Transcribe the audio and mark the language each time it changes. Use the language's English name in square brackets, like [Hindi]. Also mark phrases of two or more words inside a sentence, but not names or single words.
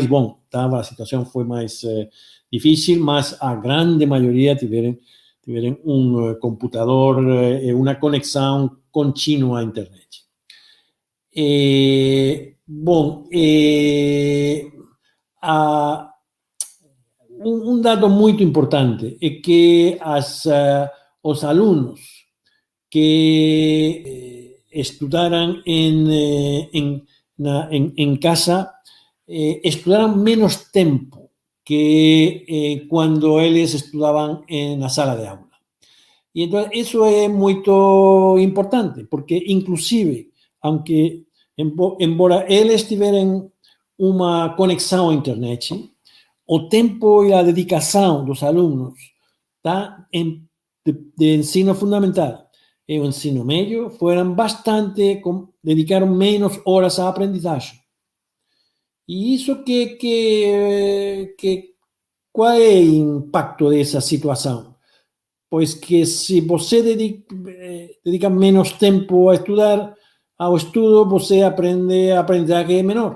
[Portuguese] Bom, a situação foi mais difícil, mas a grande maioria tiveram um computador e uma conexão contínua à internet. [Galician] Um dado muito importante é que os alunos que estudaran en casa, estudaran menos tempo que cuando eles estudaban na sala de aula. E entón, iso é moito importante, porque inclusive, aunque embora eles tiveren unha conexión a internet, o tempo e a dedicación dos alumnos de ensino fundamental e o ensino medio foram bastante, dedicaron menos horas a aprendizaje. [Portuguese] E iso qual é o impacto dessa situação? Pois que se você dedica menos tempo a estudar, ao estudo, você aprende a aprendizagem menor.